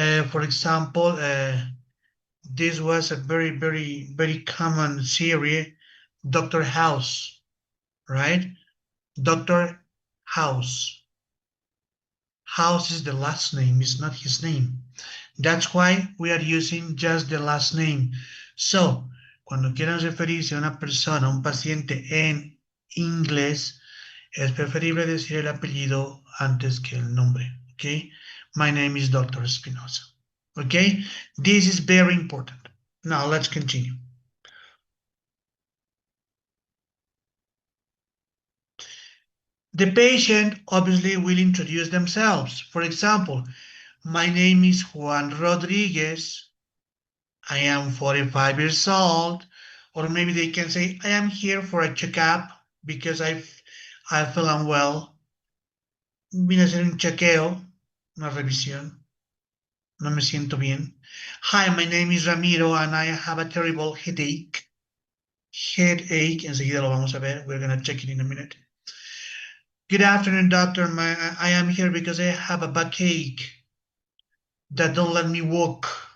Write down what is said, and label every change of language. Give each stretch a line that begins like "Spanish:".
English: For example, this was a very common series, Dr. House, right? Dr. House. House is the last name, it's not his name. That's why we are using just the last name.
Spanish: So, cuando quieran referirse a una persona, a un paciente en inglés, es preferible decir el apellido antes que el nombre, okay?
English: My name is Dr. Espinosa, okay? This is very important. Now, let's continue. The patient obviously will introduce themselves. For example, my name is Juan Rodriguez. I am 45 years old. Or maybe they can say, I am here for a checkup because I feel unwell.
Spanish: Vine a hacer un chequeo, una revisión. No me siento bien.
English: Hi, my name is Ramiro and I have a terrible headache. Headache, enseguida lo vamos a ver. We're going to check it in a minute. Good afternoon, doctor. I am here because I have a backache that don't let me walk.